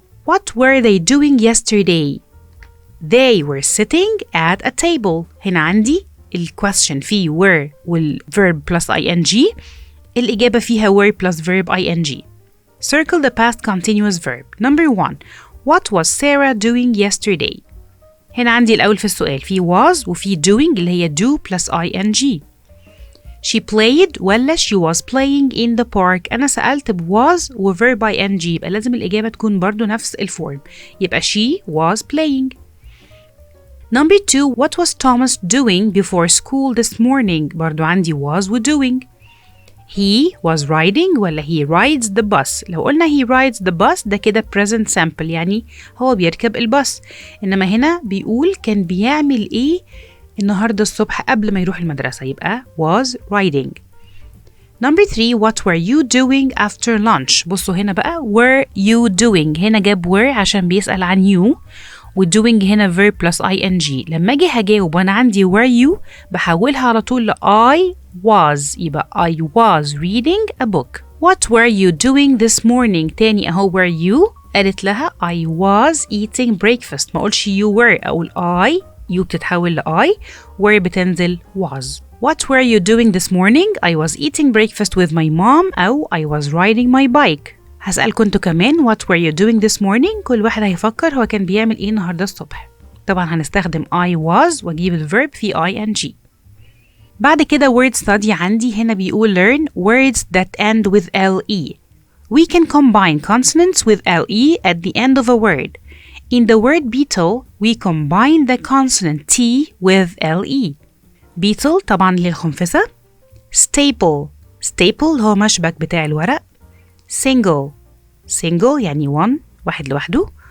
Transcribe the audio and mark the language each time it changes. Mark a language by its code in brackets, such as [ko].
[en] What were they doing yesterday? They were sitting at a table. [ar] هنا عندي الquestion فيه were والverb plus ing. الإجابة فيها [en] were plus verb ing. Circle the past continuous verb. Number 1. What was Sarah doing yesterday? [ar] هنا عندي الأول في السؤال في was وفي doing اللي هي do plus ing. [en] She played ولا she was playing in the park. [ar] أنا سألت ب was و verb ing يبقى لازم الإجابة تكون برضو نفس الفورم. يبقى [en] she was playing. Number 2, what was Thomas doing before school this morning. [ar] برضو عندي was و doing. [en] He was riding ولا he rides the bus. [ar] لو قلنا he rides the bus ده كده present simple يعني هو بيركب الباص. إنما هنا بيقول كان بيعمل إيه النهاردة الصبح قبل ما يروح المدرسة يبقى was riding. [en] Number 3, what were you doing after lunch. [ar] بصوا هنا بقى [en] were you doing. [ar] هنا جاب were عشان بيسأل عن you و doing هنا verb plus ing. لما أجي هجاوب وأنا عندي were you بحولها على طول ل I was يبقى [en] I was reading a book. What were you doing this morning. [ar] تاني أهو [en] were you [ar] قالت لها [en] I was eating breakfast. [ar] ما أقولش you were أقول I you بتتحول ل I were بتنزل was. [en] What were you doing this morning. I was eating breakfast with my mom أو I was riding my bike. [ar] هسألكم انتوا كمان [en] what were you doing this morning. [ar] كل واحد هيفكر هو كان بيعمل ايه النهارده الصبح. طبعا هنستخدم I was واجيب الverb في ing. بعد كده [en] word study [ar] عندي هنا بيقول [en] learn words that end with le. We can combine consonants with le at the end of a word. In the word beetle we combine the consonant t with le. [ar] beetle طبعا للخنفسة. staple هو مشبك بتاع الورق. single يعني واحد لوحده.